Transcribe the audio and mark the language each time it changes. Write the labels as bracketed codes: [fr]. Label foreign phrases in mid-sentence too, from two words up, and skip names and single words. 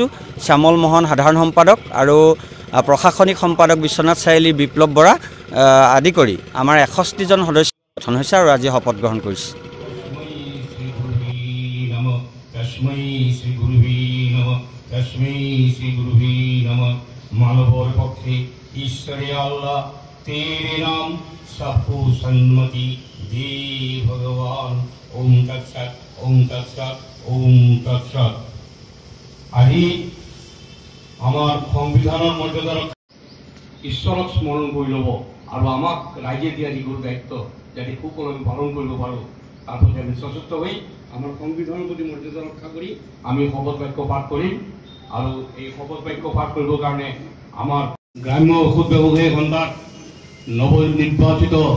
[as] শ্যামল মোহন সাধাৰণ সম্পাদক আৰু প্ৰশাসনিক সম্পাদক বিশ্বনাথ চাৰিআলি বিপ্লৱ বৰা আদি কৰি আমাৰ 61জন সদস্য গঠন হৈছে আৰু আজি শপত গ্ৰহণ কৰিছে। মানৱৰ পক্ষে [hi] ईश्वर अल्लाह तेरे नाम सबको सन्मति दे भगवान [sa] ओम तत्सत ओम तत्सत ओम तत्सत [as] আজি আমাৰ সংবিধানৰ মৰ্যাদাৰ ঈশ্বৰক স্মৰণ কৰি ল'ব আৰু আমাক ৰাইজে দিয়া যিবোৰ দায়িত্ব যাতে সুকলমে আমি পালন কৰিব পাৰোঁ তাৰ প্ৰতি আমি সচেষ্ট হৈ আমাৰ সংবিধানৰ প্ৰতি মৰ্যাদা ৰক্ষা কৰি আমি শপত বাক্য পাঠ কৰিম আৰু এই শপত বাক্য পাঠ কৰিবৰ কাৰণে আমাৰ গ্ৰাম্য ঔষধ ব্যৱসায়ী ঘণ্টাত নৱনিৰ্বাচিত